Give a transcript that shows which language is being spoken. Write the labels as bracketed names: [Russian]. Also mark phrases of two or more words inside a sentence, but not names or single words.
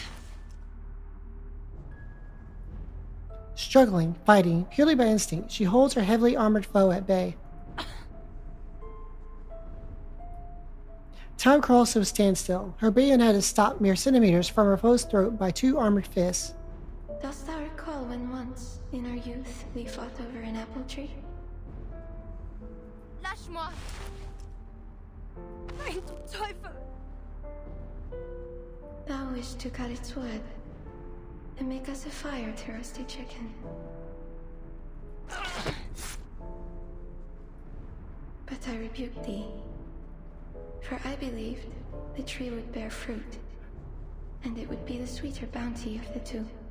[English] Struggling, fighting, purely by instinct, she holds her heavily armored foe at bay. Time crawls to a standstill. Her bayonet is stopped mere centimeters from her foe's throat by two armored fists. Dost thou recall when once, in our youth, we fought over an apple tree? [French] Lâche-moi! [German] Ein du Teufel! [English] Thou wished to cut its wood and make us a fire to roast a chicken. But I rebuked thee, for I believed the tree would bear fruit, and it would be the sweeter bounty of the two.